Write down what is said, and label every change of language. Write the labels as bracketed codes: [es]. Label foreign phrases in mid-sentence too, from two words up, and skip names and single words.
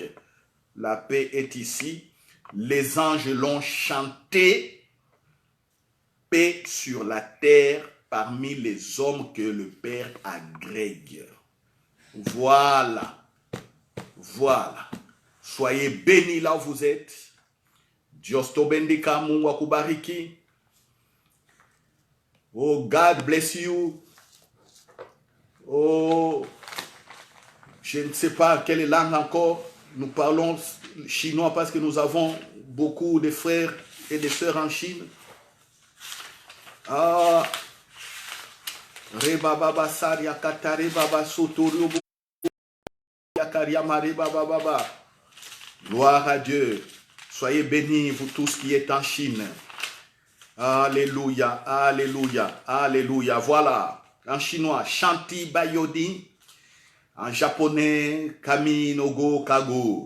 [fr] La paix est ici. Les anges l'ont chanté. Paix sur la terre parmi les hommes que le Père agrègue. Voilà. Voilà. Soyez bénis là où vous êtes. [es] Dios to bendiga, [sw] Mungu akubariki. [en] Oh, God bless you. [fr] Oh, je ne sais pas quelle langue encore. Nous parlons chinois parce que nous avons beaucoup de frères et de sœurs en Chine. Ah, Reba Baba Saria Katare Baba Sotorio Yakaria Mare Baba Baba. Gloire à Dieu. Soyez bénis, vous tous qui êtes en Chine. Alléluia, alléluia, alléluia. Voilà, en chinois, Shanti Bayodi. En japonais, Kami Nogo Kago.